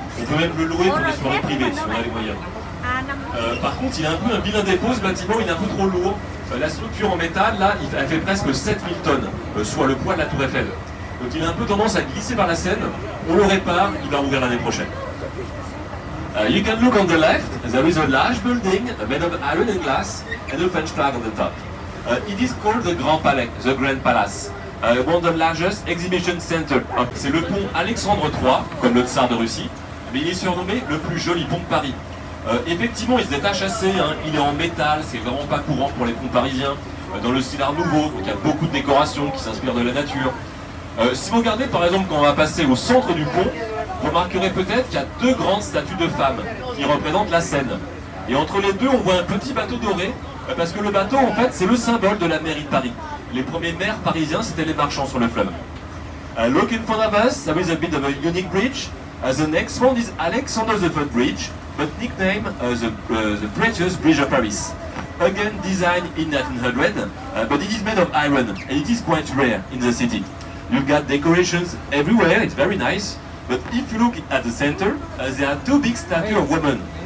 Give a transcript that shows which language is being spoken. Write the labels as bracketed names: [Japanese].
[French] On peut même le louer pour des soirées privées si on a les moyens. Par contre, il a un peu un vilain défaut, ce bâtiment, il est un peu trop lourd. La structure en métal, là, elle fait presque 7000 tonnes, soit le poids de la Tour Eiffel. Donc il a un peu tendance à glisser vers la Seine. On le répare, il va rouvrir l'année prochaine. [English] You can look on the left, there is a large building made of iron and glass and a French flag on the top. It is called the Grand Palais, the Grand Palace. One of the largest exhibition center. [French] C'est le pont Alexandre III, comme le tsar de Russie, mais il est surnommé le plus joli pont de Paris. Effectivement, il se détache assez, hein. Il est en métal, c'est vraiment pas courant pour les ponts parisiens, dans le style art nouveau, donc il y a beaucoup de décorations qui s'inspirent de la nature. Si vous regardez par exemple quand on va passer au centre du pont, vous remarquerez peut-être qu'il y a deux grandes statues de femmes qui représentent la Seine. Et entre les deux, on voit un petit bateau doré, parce que le bateau, en fait, c'est le symbole de la mairie de Paris. Les premiers maires parisiens, c'était les marchands sur le fleuve. [English] Look in front of us, there is a bit of a unique bridge. The next one is Alexander the Third Bridge, but nicknamed the Precious Bridge of Paris. Again designed in 1900, but it is made of iron, and it is quite rare in the city. You've got decorations everywhere, it's very nice, but if you look at the center, there are two big statues of women.